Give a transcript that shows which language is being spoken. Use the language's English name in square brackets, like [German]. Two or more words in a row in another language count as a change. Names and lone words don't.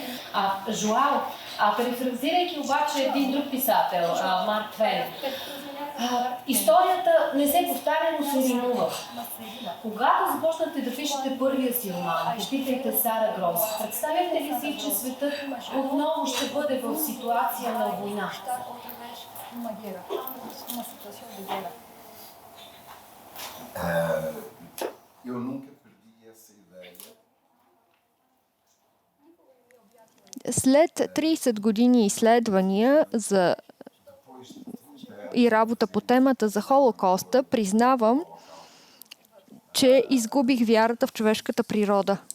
[Bulgarian] Жоао, перифразирайки обаче един друг писател, Марк Твен, историята не се повтаря, но се римува. Когато започнате да пишете първия си роман, "Попитайте Сара Гроз", представяте ли си, че светът отново ще бъде в ситуация на война? [Portuguese] eu nunca perdi essa ideia. [Bulgarian] След 30 години изследвания и работа по темата за Холокоста, признавам, че изгубих вярата в човешката природа.